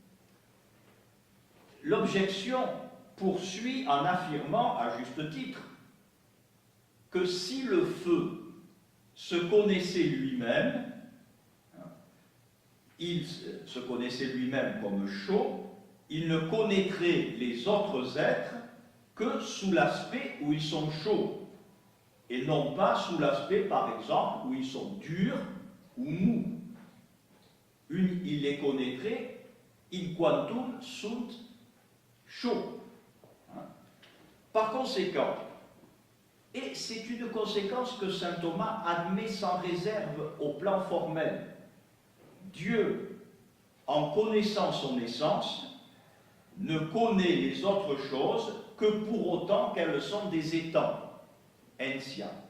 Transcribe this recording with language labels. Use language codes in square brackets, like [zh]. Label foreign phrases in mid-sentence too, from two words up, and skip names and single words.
[fr] L'objection poursuit en affirmant, à juste titre, que si le feu se connaissait lui-même, il se connaissait lui-même comme chaud, il ne connaîtrait les autres êtres que sous l'aspect où ils sont chauds, et non pas sous l'aspect, par exemple, où ils sont durs ou mous. Il les connaîtrait [la] in quantum sunt [fr] chauds. Par conséquent, et c'est une conséquence que saint Thomas admet sans réserve au plan formel, Dieu, en connaissant son essence, ne connaît les autres choses que pour autant qu'elles sont des étangs, ensia.